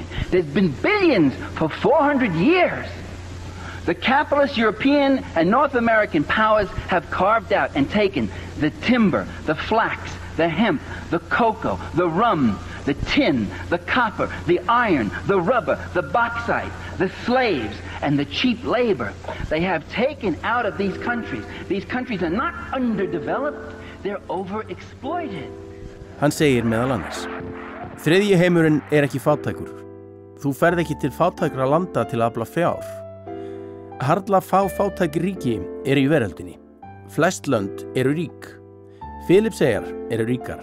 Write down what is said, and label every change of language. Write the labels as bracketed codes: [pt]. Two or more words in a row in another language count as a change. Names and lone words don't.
[en] There's been billions for 400 years. The capitalist European and North American powers have carved out and taken the timber, the flax, the hemp, the cocoa, the rum, the tin, the copper, the iron, the rubber, the bauxite, the slaves, and the cheap labor. They have taken out of these countries. These countries are not underdeveloped, they're overexploited. [is] Hann segir meðal annars: Þriðji heimurinn ekki fátækur. Þú ferð ekki til fátækra landa til að afla fjár. Harla fátæk ríki í veröldinni. Flest lönd eru rík. Filippseyjar eru ríkar.